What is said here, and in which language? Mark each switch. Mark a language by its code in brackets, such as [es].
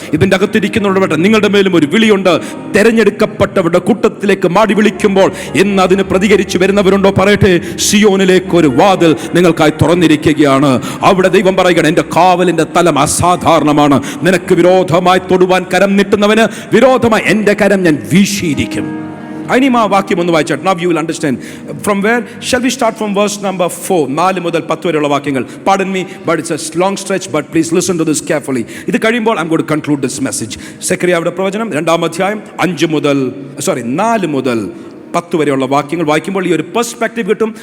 [ml] ഇതിൻ്റെ അകത്തിരിക്കുന്നവരുടെ നിങ്ങളുടെ മേലും ഒരു വിളിയുണ്ട്. തെരഞ്ഞെടുക്കപ്പെട്ടവരുടെ കൂട്ടത്തിലേക്ക് മാടി വിളിക്കുമ്പോൾ ഇന്ന് അതിന് പ്രതികരിച്ച് വരുന്നവരുണ്ടോ? പറയട്ടെ, സിയോനിലേക്ക് ഒരു വാതിൽ നിങ്ങൾക്കായി തുറന്നിരിക്കുകയാണ്. അവിടെ ദൈവം പറയുകയാണ്, എൻ്റെ കാവലിൻ്റെ തലം അസാധാരണമാണ്. നിനക്ക് വിരോധമായി തൊടുവാൻ കരം നീട്ടുന്നവന് വിരോധമായി എൻ്റെ കരം ഞാൻ വീശിയിരിക്കും. ഇനിയും ആ വാക്യം ഒന്ന് വായിച്ചാൽ [en] now you will understand from where shall we start from verse number 4. [ml] 4 മുതൽ 10 വരെയുള്ള വാക്യങ്ങൾ. [en] Pardon me, but it's a long stretch, but please listen to this carefully. [ml] ഇത് കഴിയുമ്പോൾ [en] I'm going to conclude this message. [ml] സെഖര്യാവിന്റെ പ്രവചനം 2-ാം അധ്യായം 4 മുതൽ 10 വരെയുള്ള വാക്യങ്ങൾ വായിക്കുമ്പോൾ ഈ ഒരു പെർസ്പെക്റ്റീവ് കിട്ടും.